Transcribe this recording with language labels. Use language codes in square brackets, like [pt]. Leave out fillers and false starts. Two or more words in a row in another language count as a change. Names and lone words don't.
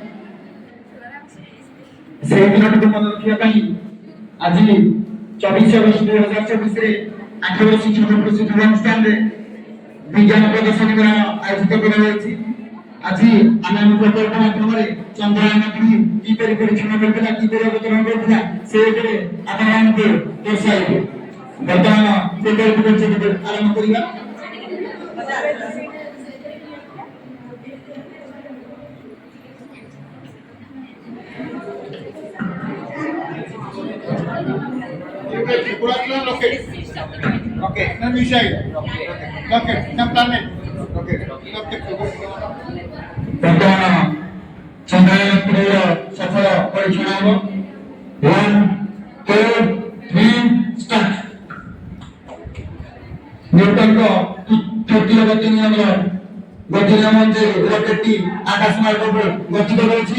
[or] ସେହି ଦିନଟିକୁ ମନେ ରଖିବା ପାଇଁ ଆଜି 24 ଅଗଷ୍ଟ 2024 ରେ 8 ବର୍ଷ ଶିକ୍ଷକ ପ୍ରଶିକ୍ଷଣ ଅନୁଷ୍ଠାନରେ ବିଜ୍ଞାନ ପ୍ରଦର୍ଶନୀ ଆୟୋଜିତ କରାଯାଇଛି। ଆଜି ଆମେ ଆମ ପ୍ରକଳ୍ପ ମାଧ୍ୟମରେ ଚନ୍ଦ୍ରାୟନ 3 କିପରି ପରୀକ୍ଷଣ କରିଥିଲା କିପରି ଅବତରଣ କରିଥିଲା ସେ ଉପରେ ଆପଣମାନଙ୍କୁ ଦର୍ଶାଇବୁ। ବର୍ତ୍ତମାନ ପ୍ରକଳ୍ପ କାର୍ଯ୍ୟକୁ ଆରମ୍ଭ କରିବା। [en] Rocket. Okay. Now we say rocket. Now planet. Okay. [or] ବର୍ତ୍ତମାନ ଚନ୍ଦ୍ରାୟନ 3 ର ସଫଳ ପରୀକ୍ଷଣ ହେବ। 1 2 3 ଷ୍ଟାର୍ଟ। ନ୍ୟୁଟନଙ୍କ ତୃତୀୟ ଗତି ନିୟମର ଗତି ନିୟମ ଅନୁଯାୟୀ ରକେଟଟି ଆକାଶ ମାର୍ଗକୁ ଗତି କରୁଛି।